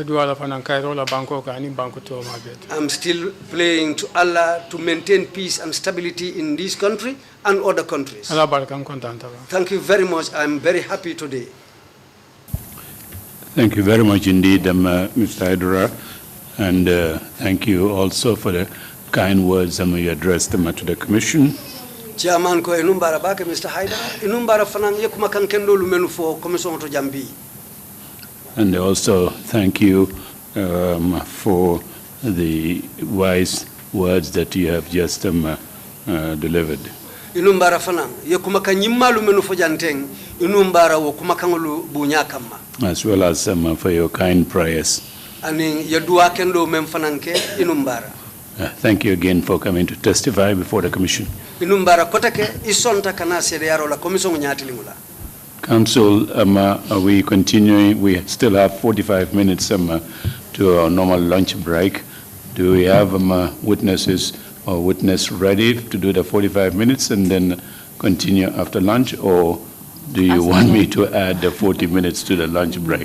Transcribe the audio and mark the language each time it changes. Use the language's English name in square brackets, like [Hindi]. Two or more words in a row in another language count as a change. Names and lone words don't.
[English] I'm still praying to Allah to maintain peace and stability in this country and other countries. Thank you very much. I'm very happy today. Thank you very much indeed, Mr. Hydara, and thank you also for the kind words you addressed to the Commission. [Mandingo] Chairman ko enumbara bake Mr. Hydara enumbara fanan yekuma kankendo lumenu fo commission to Jambi. [English] And also thank you for the wise words that you have just delivered. [Mandingo] Inumbara fanan yekuma kanyimma lumenu fo janteng inumbara wo kuma kangolu bunyakama. [English] As well as for your kind prayers. [Mandingo] Ani yadua kendo mem fananke inumbara. [English] Thank you again for coming to testify before the Commission. Council, are we continuing? We still have 45 minutes to our normal lunch break. Do we have witnesses or witness ready to do the 45 minutes and then continue after lunch, or do you want me to add the 40 minutes to the lunch break?